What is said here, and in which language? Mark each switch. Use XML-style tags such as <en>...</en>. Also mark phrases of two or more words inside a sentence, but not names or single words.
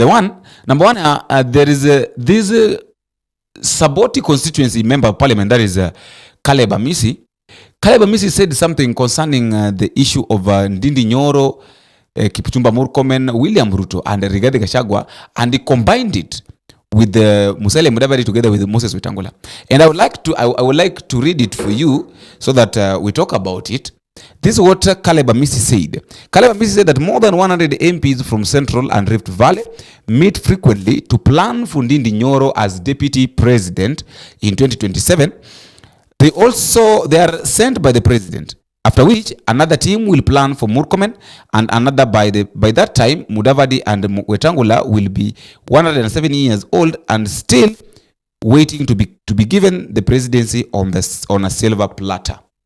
<en>Number one, there is this Saboti constituency member of parliament, that is Caleb Amisi. Caleb Amisi said something concerning the issue of Ndindi Nyoro, Kipchumba Murkomen, William RUTO, and Rigathi Gachagua, and he combined it with Musalia Mudavadi together with Moses Wetangula. And I would like to read it for you so that we talk about it. This is what Caleb Amisi said. Caleb Amisi said that more than 100 MPs from Central and Rift Valley meet frequently to plan for Ndindi Nyoro as deputy president in 2027. They are sent by the president, after which another team will plan for Murkomen, and another by that time Mudavadi and Wetangula will be 107 years old and still waiting to be given the presidency on a silver platter.</en>